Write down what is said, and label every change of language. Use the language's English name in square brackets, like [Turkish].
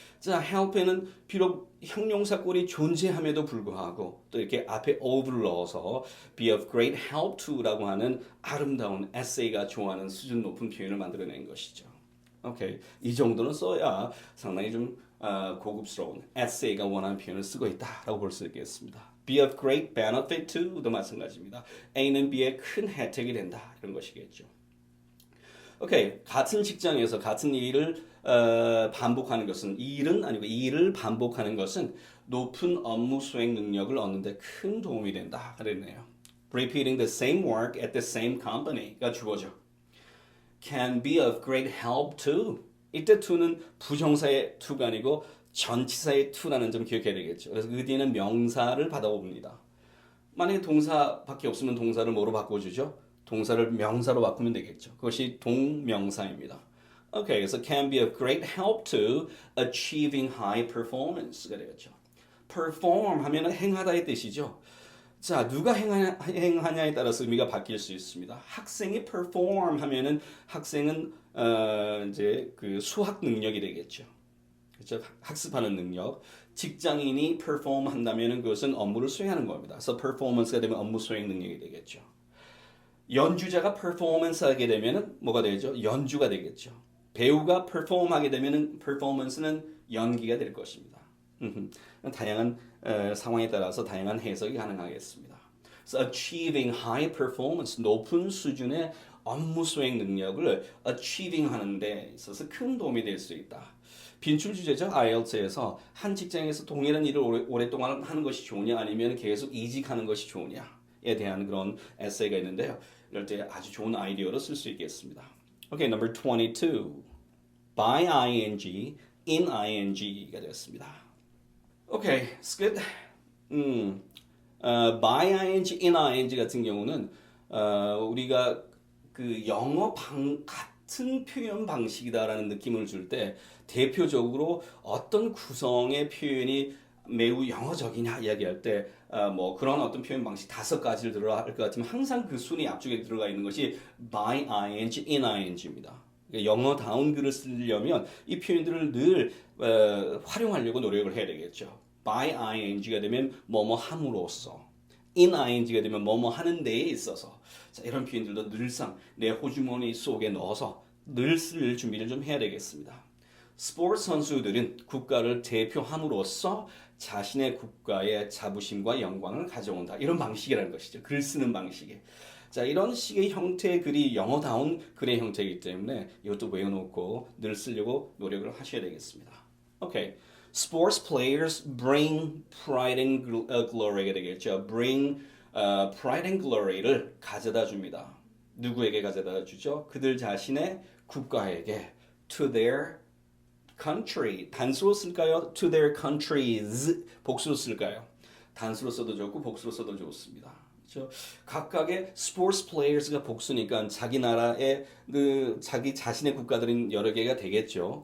[Korean] 자, help에는 비록 형용사 꼴이 존재함에도 불구하고 또 이렇게 앞에 of를 넣어서 [English] be of great help to [Korean] 라고 하는 아름다운 에세이가 좋아하는 수준 높은 표현을 만들어낸 것이죠. 오케이, 이 정도는 써야 상당히 좀 고급스러운 에세이가 원하는 표현을 쓰고 있다라고 볼 수 있겠습니다. [English] be of great benefit to도 [Korean] 마찬가지입니다. A는 B의 큰 혜택이 된다 이런 것이겠죠. 오케이, 같은 직장에서 같은 일을 반복하는 것은 이 일은 아니고 이 일을 반복하는 것은 높은 업무 수행 능력을 얻는데 큰 도움이 된다 그랬네요. [English] Repeating the same work at the same company가 [Korean] 주어져. [English] Can be of great help too. [Korean] 이때 to는 부정사의 to가 아니고 전치사의 to라는 점 기억해야 되겠죠. 그래서 그 뒤에는 명사를 받아옵니다. 만약에 동사밖에 없으면 동사를 뭐로 바꿔주죠? 동사를 명사로 바꾸면 되겠죠. 그것이 동명사입니다. 오케이, 그래서 [English] can be of great help to achieving high performance가 [Korean] 되겠죠. perform 하면은 행하다의 뜻이죠. 자, 누가 행하냐에 따라서 의미가 바뀔 수 있습니다. 학생이 perform 하면은 학생은 이제 그 수학 능력이 되겠죠. 그렇죠? 학습하는 능력. 직장인이 perform 한다면은 그것은 업무를 수행하는 겁니다. 그래서 performance가 되면 업무 수행 능력이 되겠죠. 연주자가 performance 하게 되면은 뭐가 되죠? 연주가 되겠죠. 배우가 perform 하게 되면은 performance는 연기가 될 것입니다. 다양한 상황에 따라서 다양한 해석이 가능하겠습니다. [English] So achieving high performance, [Korean] 높은 수준의 업무 수행 능력을 achieving 하는 데 있어서 큰 도움이 될 수 있다. 빈출 주제죠. IELTS에서 한 직장에서 동일한 일을 오랫동안 하는 것이 좋으냐 아니면 계속 이직하는 것이 좋으냐에 대한 그런 에세이가 있는데요. 이럴 때 아주 좋은 아이디어로 쓸 수 있겠습니다. [English] Okay, number 22. By ing, in ing가 [Korean] 되었습니다. [English] Okay, it's good. [Korean] By ing, in ing 같은 경우는 우리가 그 영어 같은 표현 방식이다라는 느낌을 줄 때 대표적으로 어떤 구성의 표현이 매우 영어적이냐 이야기할 때 뭐 그런 어떤 표현 방식 5가지를 들어야 할 것 같으면 항상 그 순위 앞쪽에 들어가 있는 것이 [English] by ing, in ing [Korean] 입니다. 영어다운 글을 쓰려면 이 표현들을 늘 활용하려고 노력을 해야 되겠죠. [English] by ing [Korean] 가 되면 뭐뭐 함으로써, [English] in ing [Korean] 가 되면 뭐뭐 하는 데에 있어서 자, 이런 표현들도 늘상 내 호주머니 속에 넣어서 늘 쓸 준비를 좀 해야 되겠습니다. 스포츠 선수들은 국가를 대표함으로써 자신의 국가의 자부심과 영광을 가져온다. 이런 방식이라는 것이죠. 글 쓰는 방식에. 자, 이런 식의 형태의 글이 영어다운 글의 형태이기 때문에 이것도 외워놓고 늘 쓰려고 노력을 하셔야 되겠습니다. 오케이. [English] Sports players bring pride and glory가 [Korean] 되겠죠. [English] Bring pride and glory를 [Korean] 가져다 줍니다. 누구에게 가져다 주죠? 그들 자신의 국가에게 [English] to their country. [Korean] 단수로 쓸까요? [English] To their countries. [Korean] 복수로 쓸까요? 단수로 써도 좋고 복수로 써도 좋습니다. 그렇죠? 각각의 sports players가 복수니까 자기 나라의 자기 자신의 국가들은 여러 개가 되겠죠.